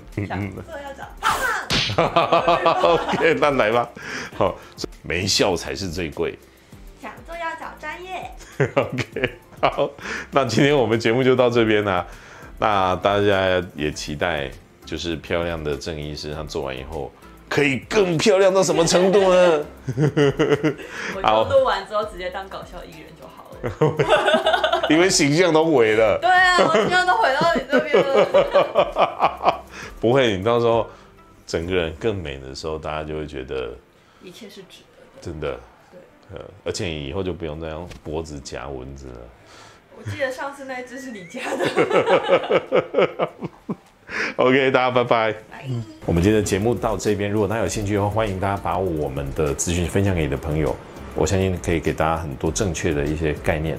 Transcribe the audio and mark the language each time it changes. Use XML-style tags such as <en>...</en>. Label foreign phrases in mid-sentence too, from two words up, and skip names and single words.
<zh>想做要找胖。 OK， 那來吧。好，沒效才是最貴。想做要找專業。 OK。好，那今天我們節目就到這邊啦。那大家也期待，就是漂亮的鄭醫師他做完以後，可以更漂亮到什麼程度呢？我就錄完之後直接當搞笑藝人就好了。因為形象都毀了。對啊，我形象都毀到你這邊了。不會，你到時候整個人更美的時候，大家就會覺得一切是值得的。真的。对。而且以後就不用再用脖子夾蚊子了。我記得上次那一只是你家的。 OK， 大家拜拜。拜。我們今天的節目到這邊，如果大家有興趣的話，歡迎大家把我們的資訊分享給你的朋友，我相信可以給大家很多正確的一些概念。</zh>